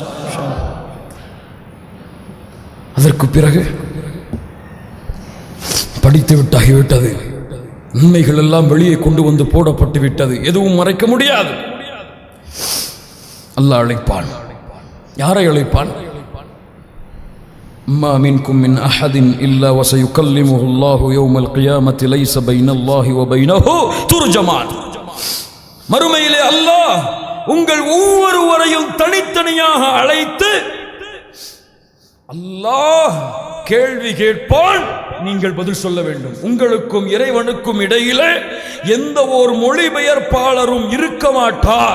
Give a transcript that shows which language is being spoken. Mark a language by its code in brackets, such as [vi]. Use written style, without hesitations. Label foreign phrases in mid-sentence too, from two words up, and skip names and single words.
[ta] அதற்கு பிறகு படித்து விட்டாகிவிட்டது, நன்மைகள் எல்லாம் வெளியே கொண்டு வந்து போடப்பட்டு விட்டது, எதுவும் மறைக்க முடியாது. அல்லாஹ் அழைப்பான். யாரை அழைப்பான்? [ar] ما منكم من أحد إلا وسيكلمه الله يوم القيامة ليس بين الله وبينه ترجمان. [ta] மறுமையிலே அல்லாஹ் உங்கள் ஒவ்வொருவரையும் தனித்தனியாக அழைத்து அல்லாஹ் கேள்வி கேட்பான், நீங்கள் பதில் சொல்ல வேண்டும். உங்களுக்கும் இறைவனுக்கும் இடையிலே எந்த ஒரு மொழிபெயர்ப்பாளரும் இருக்க மாட்டார்.